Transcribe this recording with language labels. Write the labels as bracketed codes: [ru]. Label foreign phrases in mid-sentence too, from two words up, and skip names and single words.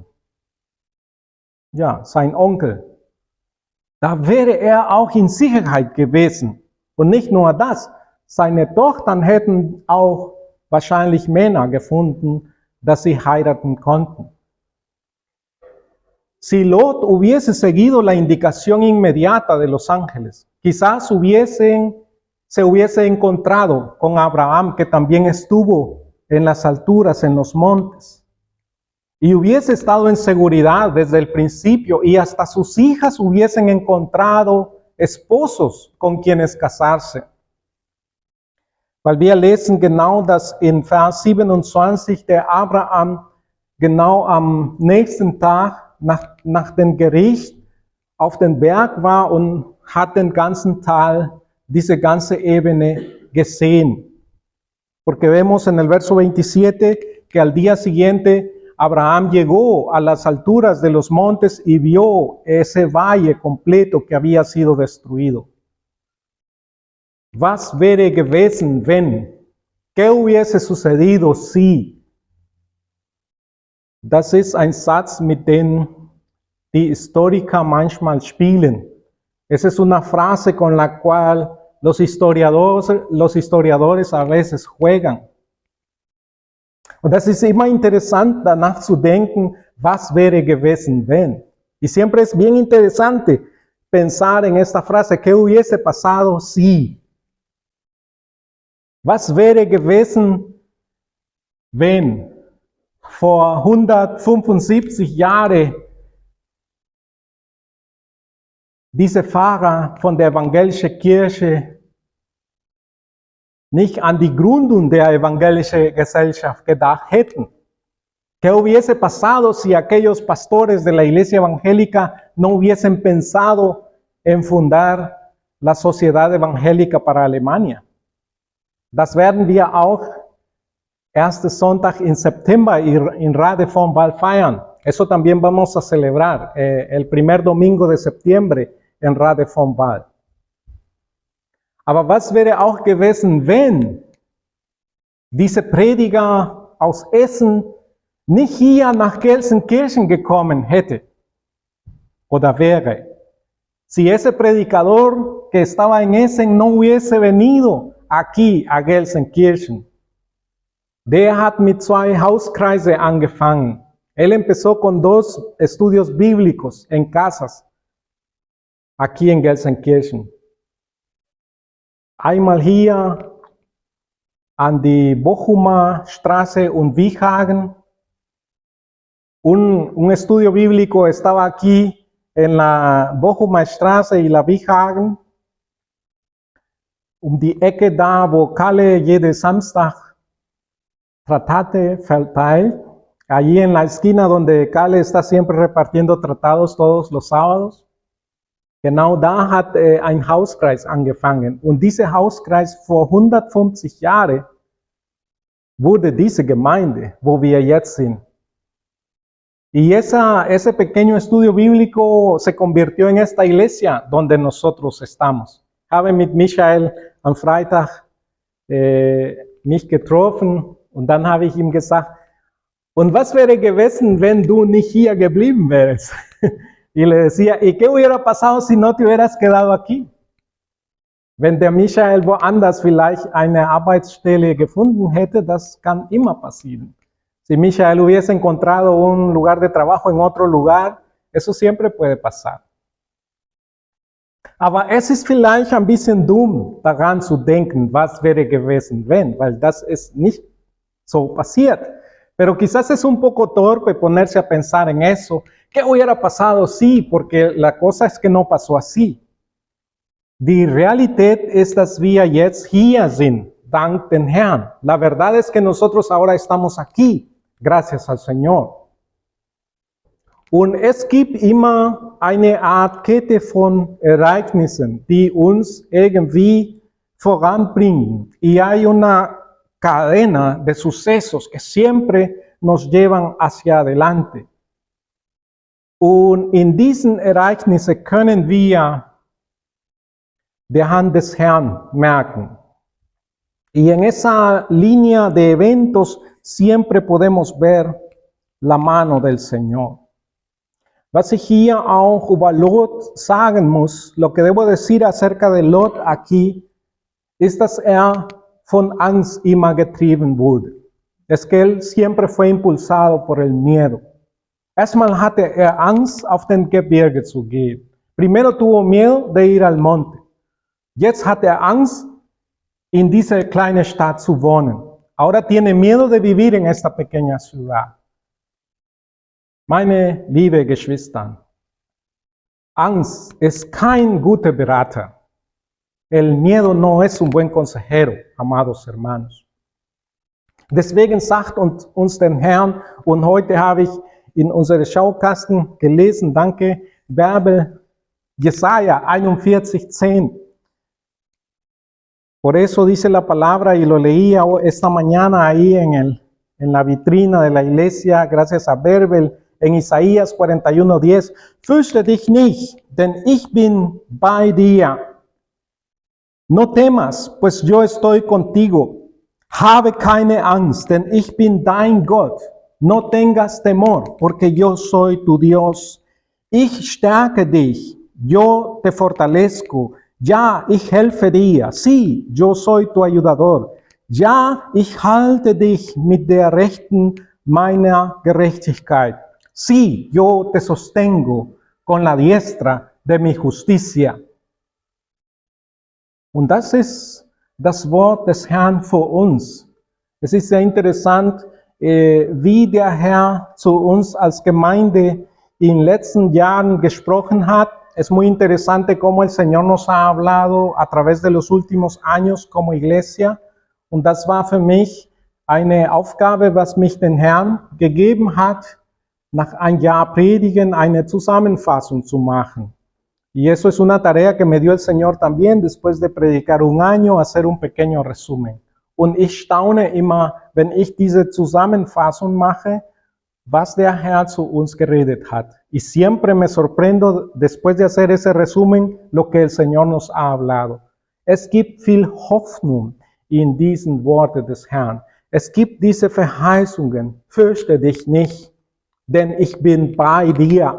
[de] Ja, sein Onkel. Da wäre er auch in Sicherheit gewesen. Und nicht nur das, seine Tochter hätten auch wahrscheinlich Männer gefunden, dass sie heiraten konnten. [es] Si Lot hubiese seguido la indicación inmediata de los ángeles, quizás se hubiese encontrado con Abraham, que también estuvo en las alturas, en los montes, y hubiese estado en seguridad desde el principio, y hasta sus hijas hubiesen encontrado esposos con quienes casarse. [de] Weil wir lesen genau, dass in Vers 27 der Abraham genau am nächsten Tag nach dem Gericht auf den Berg war und hat den ganzen Tal, diese ganze Ebene gesehen. [es] Porque vemos en el verso 27 que al día siguiente Abraham llegó a las alturas de los montes y vio ese valle completo que había sido destruido. [de] Was wäre gewesen, wenn? [es] ¿Qué hubiese sucedido si? [de] Das ist ein Satz, mit dem die Historiker manchmal spielen. [es] Esa es una frase con la cual los historiadores a veces juegan. [de] Und das ist immer interessant, danach zu denken, was wäre gewesen, wenn? [es] Y siempre es bien interesante pensar en esta frase, ¿qué hubiese pasado si? [de] Was wäre gewesen, wenn vor 175 Jahren diese Pfarrer von der evangelischen Kirche nicht an die Gründung der evangelischen Gesellschaft gedacht hätten? [es] ¿Qué hubiese pasado si aquellos pastores de la iglesia evangélica no hubiesen pensado en fundar la Sociedad Evangélica para Alemania? [de] Das werden wir auch ersten Sonntag in September in Radevormwald feiern. [es] Eso también vamos a celebrar el primer domingo de septiembre en Radevormwald. [de] Aber was wäre auch gewesen, wenn diese Prediger aus Essen nicht hier nach Gelsenkirchen gekommen hätte oder wäre, [es] si ese predicador que estaba en Essen no hubiese venido aquí a Gelsenkirchen, [de] der hat mit 2 Hauskreise angefangen. [es] Él empezó con 2 estudios bíblicos en casas, aquí en Gelsenkirchen. [de] Einmal hier an die Bochumer Straße und Wichhagen. [es] Un estudio bíblico estaba aquí en la Bochumer Straße y la Wichhagen. [de] Die Ecke da, wo Kalle jeden Samstag Tratate verteilt. [es] Allí en la esquina donde Kalle está siempre repartiendo tratados todos los sábados. [de] Genau da hat ein Hauskreis angefangen. Und dieser Hauskreis vor 150 Jahren wurde diese Gemeinde, wo wir jetzt sind. [es] Y ese pequeño estudio bíblico se convirtió en esta iglesia donde nosotros estamos. [de] Habe mit Michael am Freitag mich getroffen und dann habe ich ihm gesagt, und was wäre gewesen, wenn du nicht hier geblieben wärst? [es] Y le decía, ¿y qué hubiera pasado si no te hubieras quedado aquí? [de] Wenn der Michael woanders vielleicht eine Arbeitsstelle gefunden hätte, das kann immer passieren. [es] Si Michael hubiese encontrado un lugar de trabajo en otro lugar, eso siempre puede pasar. [de] Aber es ist vielleicht ein bisschen dumm, daran zu denken, was wäre gewesen, wenn, weil das ist nicht so passiert. [es] Pero quizás es un poco torpe ponerse a pensar en eso. ¿Qué hubiera pasado si? Porque la cosa es que no pasó así. [de] Die Realität ist, dass wir jetzt hier sind, dank den Herrn. [es] La verdad es que nosotros ahora estamos aquí, gracias al Señor. [de] Und es gibt immer eine Art Kette von Ereignissen, die uns irgendwie voranbringen. [es] Y hay una cadena de sucesos que siempre nos llevan hacia adelante. [de] Und in diesen Ereignissen können wir die Hand des Herrn merken. [es] Y en esa línea de eventos siempre podemos ver la mano del Señor. [de] Was ich hier auch über Lot sagen muss, [es] lo que debo decir acerca de Lot aquí, [de] ist, dass von Angst immer getrieben wurde. [es] Es que él siempre fue impulsado por el miedo. [de] Erstmal hatte Angst, auf den Gebirge zu gehen. [es] Primero tuvo miedo de ir al monte. [de] Jetzt hat Angst, in dieser kleinen Stadt zu wohnen. [es] Ahora tiene miedo de vivir en esta pequeña ciudad. [de] Meine liebe Geschwister, Angst ist kein guter Berater. [es] El miedo no es un buen consejero, amados hermanos. [de] Deswegen sagt uns der Herr, und heute habe ich in unserem Schaukasten gelesen, danke, Bibel, Jesaja 41:10. [es] Por eso dice la palabra, y lo leía esta mañana ahí en la vitrina de la iglesia, gracias a Berbel, en Isaías 41:10. [de] Fürchte dich nicht, denn ich bin bei dir. [es] No temas, pues yo estoy contigo. [de] Habe keine Angst, denn ich bin dein Gott. [es] No tengas temor, porque yo soy tu Dios. [de] Ich stärke dich, [es] yo te fortalezco. [de] Ja, ich helfe dir. [es] Sí, yo soy tu ayudador. [de] Ja, ich halte dich mit der Rechten meiner Gerechtigkeit. [es] Sí, yo te sostengo con la diestra de mi justicia. [de] Und das ist das Wort des Herrn für uns. Es ist sehr interessant, wie der Herr zu uns als Gemeinde in den letzten Jahren gesprochen hat. [es] Es muy interesante cómo el Señor nos ha hablado a través de los últimos años como iglesia. [de] Und das war für mich eine Aufgabe, was mich den Herrn gegeben hat, nach ein Jahr Predigen eine Zusammenfassung zu machen. [es] Y eso es una tarea que me dio el Señor también, después de predicar un año, hacer un pequeño resumen. [de] Und ich staune immer, wenn ich diese Zusammenfassung mache, was der Herr zu uns geredet hat. [es] Y siempre me sorprendo, después de hacer ese resumen, lo que el Señor nos ha hablado. [de] Es gibt viel Hoffnung in diesen Worten des Herrn. Es gibt diese Verheißungen, fürchte dich nicht, denn ich bin bei dir.